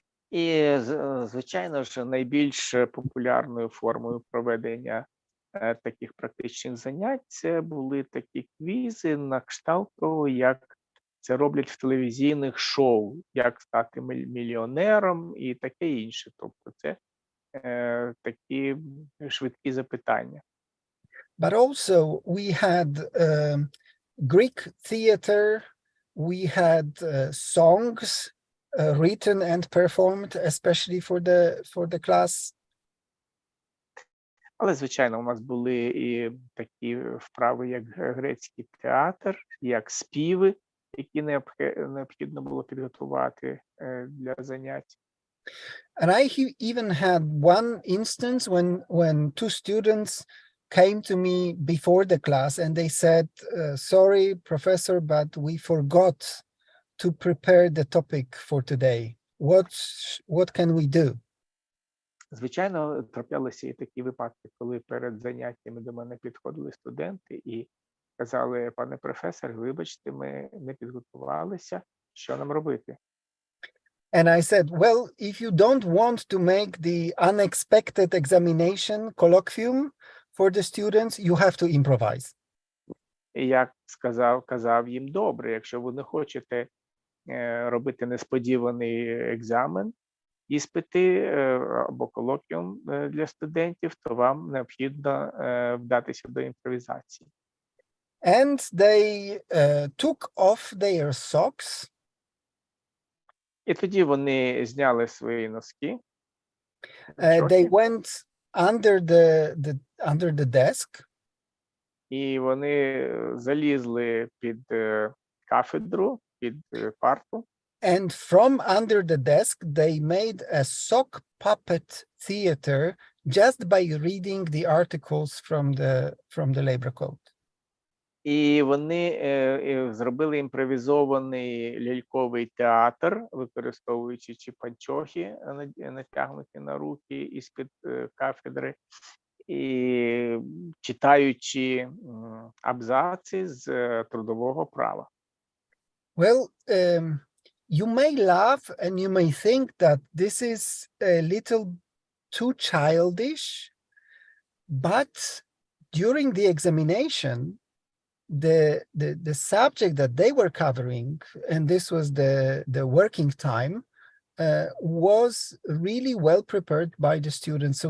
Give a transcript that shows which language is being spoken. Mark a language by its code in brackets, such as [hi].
[uk] І, звичайно ж, найбільш популярною формою проведення таких практичних занять це були такі квізи на кшталт того, як це роблять в телевізійних шоу, як стати мільйонером і таке інше. Тобто це такі швидкі запитання. [en] But also we had Greek theater, we had songs written and performed, especially for the class. [uk] Але, звичайно, у нас були і такі вправи, як грецький театр, як співи, які необхідно було підготувати для занять. [en] And I even had one instance when two students came to me before the class and they said, sorry, professor, but we forgot to prepare the topic for today. What can we do? [uk] Звичайно, траплялися і такі випадки, коли перед заняттями до мене підходили студенти і казали: пане професор, вибачте, ми не підготувалися, що нам робити? [en] And I said, well, if you don't want to make the unexpected examination colloquium for the students, you have to improvise. [uk] І я казав їм: добре, якщо ви не хочете робити несподіваний екзамен, іспити або колоквіум для студентів, то вам необхідно вдатися до імпровізації. [en] And they took off their socks. [uk] І тоді вони зняли свої носки. [en] They went under the desk. [uk] І вони залізли під кафедру, під парту. [en] And from under the desk, they made a sock puppet theater just by reading the articles from the labor code. [uk] І вони зробили імпровізований ляльковий театр, використовуючи чи панчохи, натягнуті на руки із-під кафедри, і читаючи абзаци з трудового права. [en] Well, you may laugh and you may think that this is a little too childish, but during the examination, the subject that they were covering, and this was the working time, was really well prepared by the students.